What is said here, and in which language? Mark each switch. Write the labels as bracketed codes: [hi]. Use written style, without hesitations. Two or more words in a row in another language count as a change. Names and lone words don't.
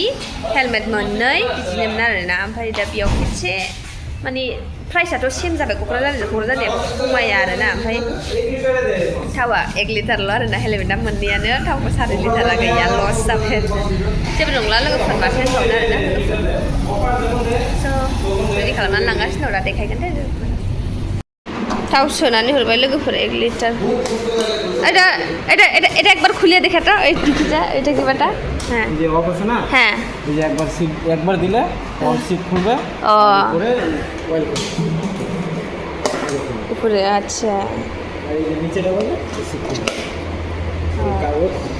[brx] हेलमेट मोननै बिदिनोमोन आरोना ओमफ्राय दा बेयाव खेबसे माने प्राइसआथ' सेम जाबाय क'क्राझारनिया खमाया आरोना ओमफ्राय थावा 1 लिटारल' आरोना हेलमेटआ मोननैयानो थावखौ 4 लिटारा गैया लस जाबाय जेबो नंला लोगोफोर माथो होनबावनो आरोना स' रेडि खालामनानै लांगासिनो दं दा देखायगोन दे थाव सोनानै हरबाय लोगोफोर 1 लिटार [bn] এটা একবার খুলে দেখাতো এই টিকিটা এটা কি বাটা হ্যাঁ এই যে অফ আছে না হ্যাঁ এই যে একবার দিলে অন সিট খুলবে উপরে অয়েল উপরে আচ্ছা আর এই যে নিচে ডাবলে সিট খুলবে কাগজ